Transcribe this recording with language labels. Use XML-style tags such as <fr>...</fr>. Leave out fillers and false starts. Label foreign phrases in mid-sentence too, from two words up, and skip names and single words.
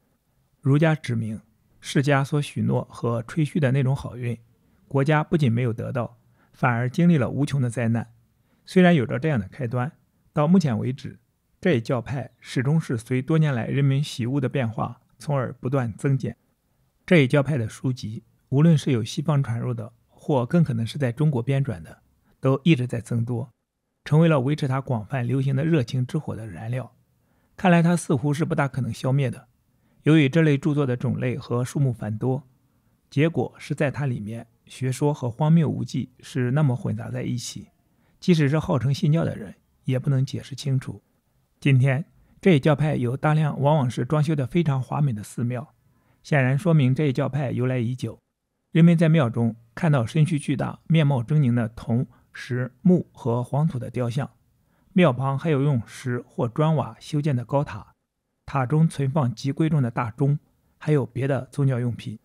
<zh>儒家指明，世家所許諾和吹噓的那種好運，國家不僅沒有得到，反而經歷了無窮的災難。雖然有着這樣的開端，到目前為止，這一教派始終是隨多年來人們喜惡的變化，從而不斷增減。這一教派的書籍，無論是由西方傳入的，或更可能是在中國編纂的，都一直在增多，成為了維持它廣泛流行的熱情之火的燃料。看來它似乎是不大可能消滅的。由于這類著作的種類和數目繁多，結果是在它裡面學說和荒謬無稽是那麼混雜在一起，即使是號稱信教的人也不能解釋清楚。今天這一教派有大量往往是裝修得非常華美的寺廟，顯然說明這一教派由來已久。人們在廟中看到身軀巨大、面貌猙獰的銅、石、木和黃土的雕像，廟旁還有用石或磚瓦修建的高塔，塔中存放極貴重的大鐘，還有別的宗教用品。</zh>